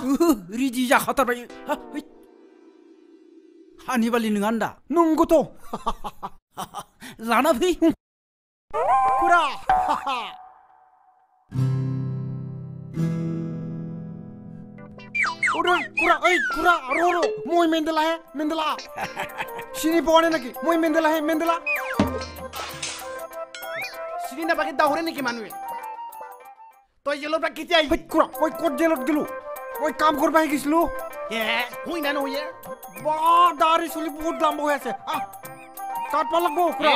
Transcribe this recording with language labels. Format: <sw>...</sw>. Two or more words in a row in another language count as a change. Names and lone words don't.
<brx>रेडि जाखाथारबाय हानिबालि नङा होनदा नंगौथ' लाना फै</brx> <as>খুৰা খুৰা ৰ মই মেন্দেলা হে মেন্দেলা চিনি পোৱা নাই নাকি মই মেন্দেলা হে মেন্দেলা চিনি নাপাকে দাহৰে নেকি মানুহে তই জেলৰ পৰা কেতিয়া আহিলি খুৰা মই ক'ত জেলত গেলো মই কাম কৰিব আহি গৈছিলো হুই না নহয়ে বা দাড়ি চুলি বহুত লম্বা হৈ আছে কাটব লাগব খুৰা</as>